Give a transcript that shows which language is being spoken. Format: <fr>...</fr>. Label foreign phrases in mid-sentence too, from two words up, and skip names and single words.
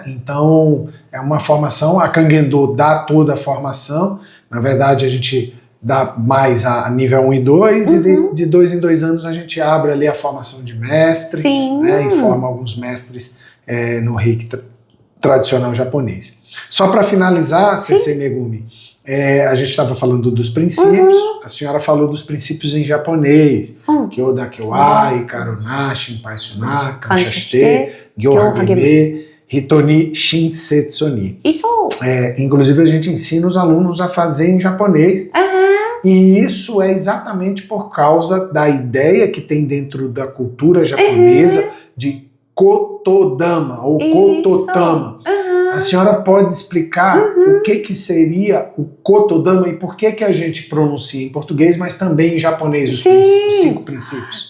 <pt>Então, é uma formação, a Kangen-do dá toda a formação, na verdade a gente dá mais a nível 1 e 2, e de 2 em 2 anos a gente abre ali a formação de mestre, né? E forma alguns mestres no Reiki tradicional japonês. Só para finalizar, Sensei Megumi, a gente estava falando dos princípios, a senhora falou dos princípios em japonês,</pt> <ja>今日だけは、怒るな、心配すな、感謝して、業を励め、人に親切に.</ja> <pt>Isso! Inclusive a gente ensina os alunos a fazer em japonês, e isso é exatamente por causa da ideia que tem dentro da cultura japonesa de Kotodama ou Kototama. A senhora pode explicar o que seria o Kotodama e por que a gente pronuncia em português, mas também em japonês os 5 princípios?</pt>